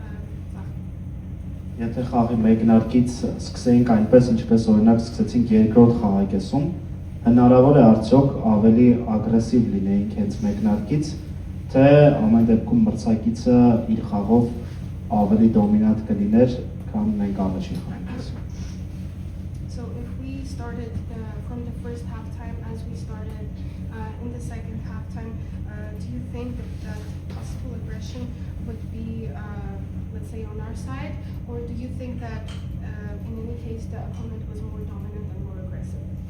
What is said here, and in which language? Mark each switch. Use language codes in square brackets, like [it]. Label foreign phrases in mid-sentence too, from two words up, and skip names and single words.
[hy] Եթե խաղի մեկնարկից սկսեինք այնպես, ինչպես օրինակ սկսեցինք երկրորդ խաղակեսում, հնարավոր է արդյոք ավելի ագրեսիվ լինեինք հենց մեկնարկից, թե ամեն դեպքում մրցակիցը իր խաղով ավելի դոմինանտ կլիներ, քան մենք առաջին խաղակեսում։ [en] So if we started from the first halftime as we started in the second halftime, do you think that possible aggression would be let's say on our side, or do you think that in any case the opponent was more dominant and more aggressive?